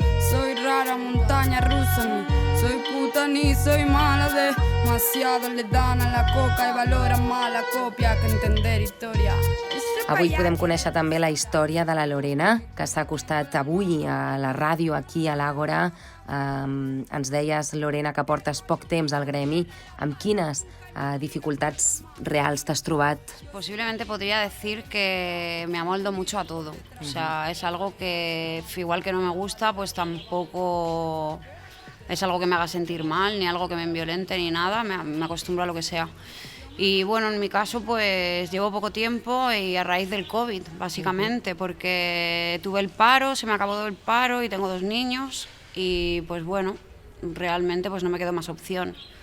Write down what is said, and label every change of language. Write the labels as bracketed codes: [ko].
[es] Soy rara montaña rusa, ni soy puta ni soy mala, demasiado le dan a la coca y valoran más la copia que entender historia. [ca] Avui podem conèixer també la història de la Lorena, que s'ha acostat avui a la ràdio, aquí a l'Àgora. Ens deies, Lorena, que portes poc temps al gremi. Amb quines dificultats reals t'has trobat? [es] Posiblemente podría decir que me amoldo mucho a todo. O sea, es algo que, igual que no me gusta, pues tampoco es algo que me haga sentir mal, ni algo que me enviolente, ni nada. Me acostumbro a lo que sea. Y bueno, en mi caso pues llevo poco tiempo y a raíz del COVID, básicamente, porque tuve el paro, se me acabó el paro y tengo 2 niños y pues bueno, realmente pues no me quedó más opción.